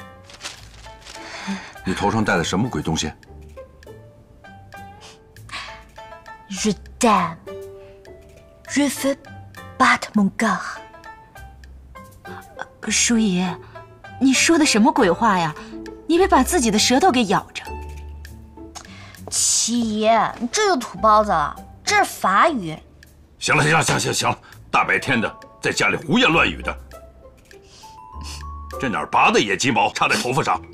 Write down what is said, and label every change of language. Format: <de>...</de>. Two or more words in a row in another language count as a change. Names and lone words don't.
<zh>你头上戴的什么鬼东西</zh> <fr>？Je t'aime, je veux battre mon cœur。</fr> <zh>淑仪，你说的什么鬼话呀？你别把自己的舌头给咬着。七姨，你这就土包子了，这是法语。行了，行了，大白天的在家里胡言乱语的，这哪儿拔的野鸡毛插在头发上？</zh>